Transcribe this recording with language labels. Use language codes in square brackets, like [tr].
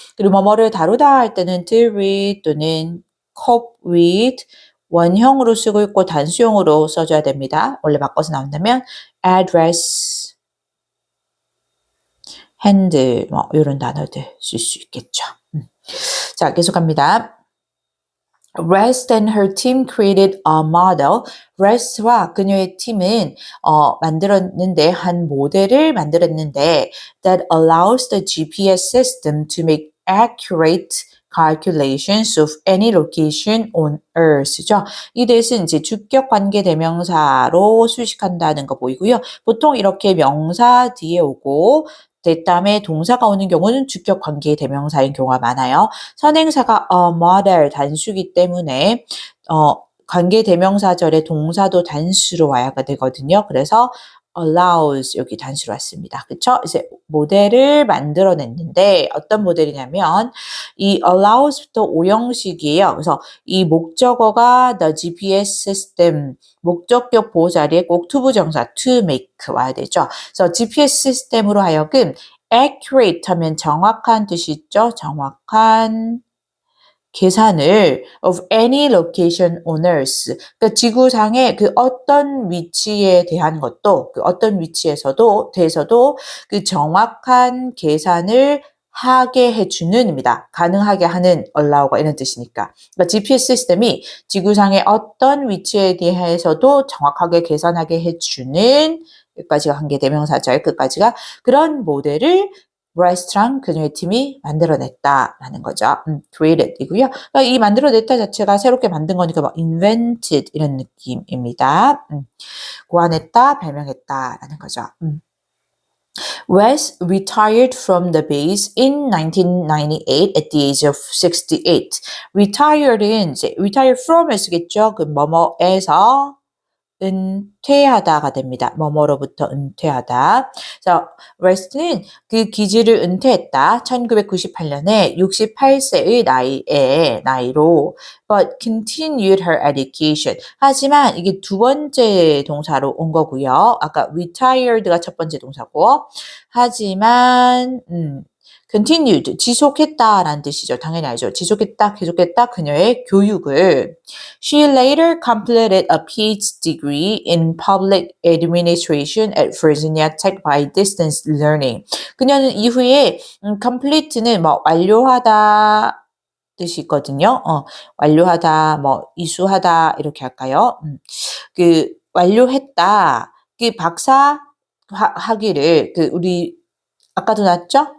[ko] 그리고 뭐뭐를 다루다 할 때는 deal with 또는 cope with 원형으로 쓰고 있고 단수형으로 써줘야 됩니다. 원래 바꿔서 나온다면 address, handle 뭐 이런 단어들 쓸 수 있겠죠. 자, 계속합니다. [en] Rest and her team created a model. [ko] Rest와 그녀의 팀은 만들었는데 한 모델을 만들었는데 [en] that allows the GPS system to make accurate calculations of any location on Earth죠. [ko] 이 that은 이제 주격 관계 대명사로 수식한다는 거 보이고요. 보통 이렇게 명사 뒤에 오고 다음에 동사가 오는 경우는 주격 관계 대명사인 경우가 많아요. 선행사가 model 단수기 때문에 관계 대명사절에 동사도 단수로 와야 되거든요. 그래서 allows 여기 단수로 왔습니다. 그렇죠? 이제 모델을 만들어냈는데 어떤 모델이냐면 이 allows부터 오형식이에요. 그래서 이 목적어가 the GPS system 목적격 보호 자리에 꼭 투부정사 to make 와야 되죠. 그래서 GPS 시스템으로 하여금 accurate 하면 정확한 뜻이 있죠. 정확한 [en] 계산을 of any location on earth. [ko] 그러니까 지구상의 그 어떤 위치에 대한 것도 그 어떤 위치에서도 대해서도 그 정확한 계산을 하게 해주는입니다. 가능하게 하는 allow가 이런 뜻이니까. 그러니까 GPS 시스템이 지구상의 어떤 위치에 대해서도 정확하게 계산하게 해주는 여기까지가 관계 대명사죠. 끝까지가 그런 모델을 브라이스트랑 그녀의 팀이 만들어냈다라는 거죠. created이고요. 그러니까 이 만들어냈다 자체가 새롭게 만든 거니까 막 invented 이런 느낌입니다. 고안했다, 발명했다라는 거죠. [en] West retired from the base in 1998 at the age of 68. [ko] Retired은 이제 retire from을 쓰겠죠. 그 뭐뭐에서 은퇴하다가 됩니다. 뭐뭐로부터 은퇴하다. 자, 웨스트는 그 기지를 은퇴했다. 1998년에 68세의 나이로 [en] but continued her education. [ko] 하지만 이게 두 번째 동사로 온 거고요. 아까 retired가 첫 번째 동사고 하지만 continued, 지속했다라는 뜻이죠. 당연히 알죠. 지속했다, 계속했다, 그녀의 교육을. [en] She later completed a PhD degree in public administration at Virginia Tech by distance learning. [ko] 그녀는 이후에 complete는 뭐 완료하다 뜻이 있거든요. 완료하다, 뭐 이수하다 이렇게 할까요? 그 완료했다. 그 박사 학위를 그 우리 아까도 나왔죠?